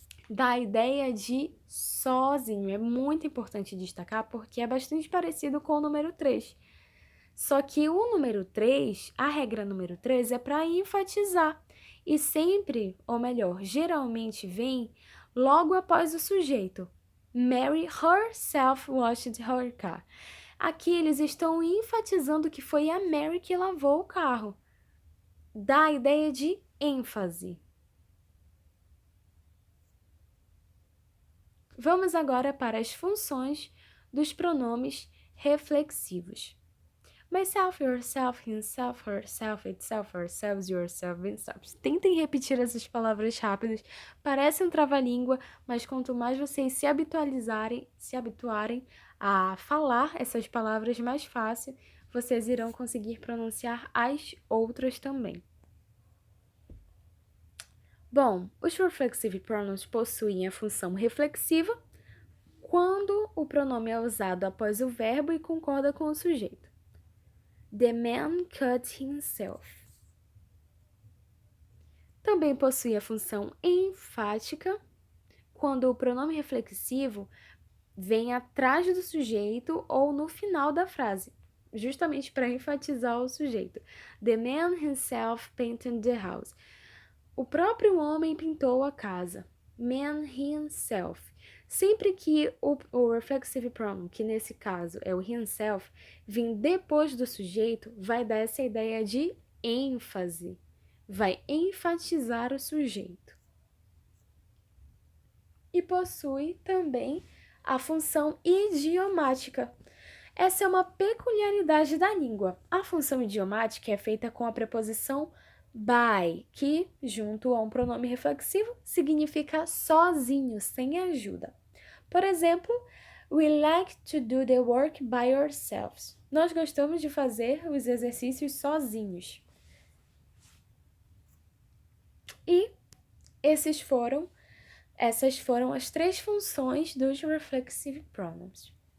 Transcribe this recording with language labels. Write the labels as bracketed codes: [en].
[pt] Da ideia de sozinho. É muito importante destacar porque é bastante parecido com o número 3. Só que o número 3, a regra número 3 é para enfatizar. E sempre, ou melhor, geralmente vem logo após o sujeito. [en] Mary herself washed her car. [pt] Aqui eles estão enfatizando que foi a Mary que lavou o carro. Dá a ideia de ênfase. Vamos agora para as funções dos pronomes reflexivos. [en] Myself, yourself, himself, herself, itself, ourselves, yourself, themselves. [pt] Tentem repetir essas palavras rápidas. Parece um trava-língua, mas quanto mais vocês se habituarem a falar essas palavras mais fácil, vocês irão conseguir pronunciar as outras também. Bom, os reflexive pronouns possuem a função reflexiva quando o pronome é usado após o verbo e concorda com o sujeito. [en] The man cut himself. [pt] Também possui a função enfática quando o pronome reflexivo vem atrás do sujeito ou no final da frase, justamente para enfatizar o sujeito. [en] The man himself painted the house. [pt] O próprio homem pintou a casa. [en] Man himself. [pt] Sempre que o reflexive pronoun, que nesse caso é o himself, vir depois do sujeito, vai dar essa ideia de ênfase. Vai enfatizar o sujeito. E possui também a função idiomática. Essa é uma peculiaridade da língua. A função idiomática é feita com a preposição by, que, junto a um pronome reflexivo, significa sozinho, sem ajuda. Por exemplo, [en] we like to do the work by ourselves. [pt] Nós gostamos de fazer os exercícios sozinhos. E essas foram as 3 funções dos reflexive pronouns.